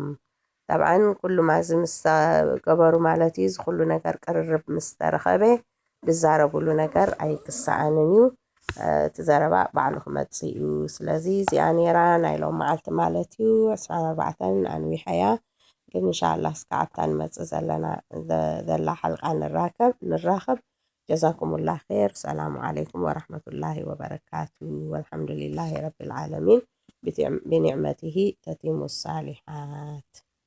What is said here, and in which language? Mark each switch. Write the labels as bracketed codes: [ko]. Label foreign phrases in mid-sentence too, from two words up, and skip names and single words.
[ti] ጠብዓን ኩሉ ማዚ ምስ ገበሩ ማለት እዩ ዝኩሉ ነገር ቅርርብ ምስ ተረኸበ ዝዛረብሉ ነገር ኣይክሰኣንን እዩ። እቲ ዘረባ ባዕሉ ክመፅእ እዩ። ስለዚ እዚኣ ነይራ ናይ ሎም መዓልቲ ማለት እዩ 24 ኣንዊሓያ። ግን እንሻላህ እስካዕ ኣብታ ንመፅእ ዘላ ሓልቃ ንራኸብ። [ar] جزاكم الله خير. السلام عليكم ورحمة الله وبركاته والحمد لله رب العالمين بنعمته تتم الصالحات.